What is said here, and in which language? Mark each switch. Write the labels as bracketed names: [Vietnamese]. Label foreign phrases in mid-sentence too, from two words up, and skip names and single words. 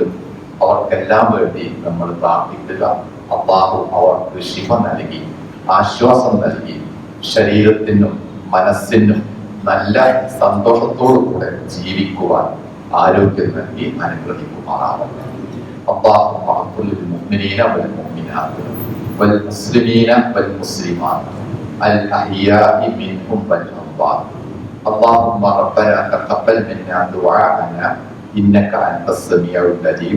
[Malayalam] അവർക്കെല്ലാം വേണ്ടി നമ്മൾ പ്രാർത്ഥിക്കുക. അല്ലാഹു അവർക്ക് ശിഫ നൽകി ആശ്വാസം നൽകി ശരീരത്തിനും മനസ്സിനും നല്ല സന്തോഷത്തോടു കൂടെ ജീവിക്കുവാൻ ആരോഗ്യം നൽകി അനുഗ്രഹിക്കുമാറാവട്ടെ. [Arabic] اللهم اغفر للمؤمنين والمؤمنات والمسلمين والمسلمات الأحياء منهم والأموات. اللهم ربنا تقبل منا دعاءنا إنك أنت السميع العليم.